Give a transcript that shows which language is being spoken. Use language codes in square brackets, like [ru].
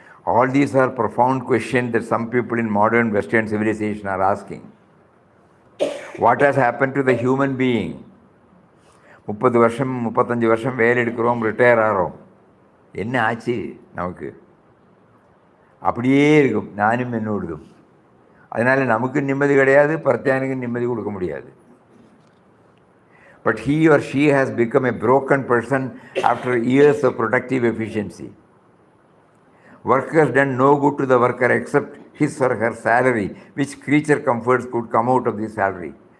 [en] All these are profound questions that some people in modern Western civilization are asking. What has happened to the human being? [ta] 30 வருஷம் 35 வருஷம் வேலை எடுக்கிறோம், retire ஆகிறோம், என்ன ஆச்சு நமக்கு? அப்படியே இருக்கும் நானும் என்னோடதும். அதனால் நமக்கு நிம்மதி கிடையாது, பிரத்யானுக்கு நிம்மதி கொடுக்க முடியாது. [en] But he or she has become a broken person after years of productive efficiency. Work has done no good to the worker except his or her salary, which creature comforts could come out of the salary.